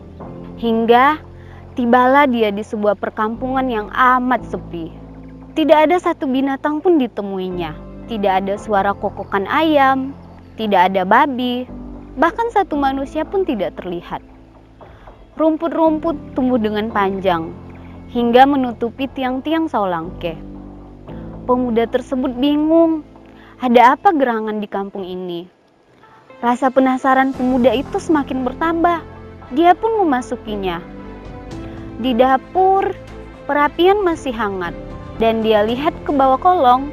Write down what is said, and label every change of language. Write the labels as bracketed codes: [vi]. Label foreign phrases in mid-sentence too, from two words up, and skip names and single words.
[id] Hingga tibalah dia di sebuah perkampungan yang amat sepi. Tidak ada satu binatang pun ditemuinya. Tidak ada suara kokokan ayam, tidak ada babi, bahkan satu manusia pun tidak terlihat. Rumput-rumput tumbuh dengan panjang, hingga menutupi tiang-tiang Saulangke. Pemuda tersebut bingung, ada apa gerangan di kampung ini? Rasa penasaran pemuda itu semakin bertambah. Dia pun memasukinya. Di dapur, perapian masih hangat, dan dia lihat ke bawah kolong.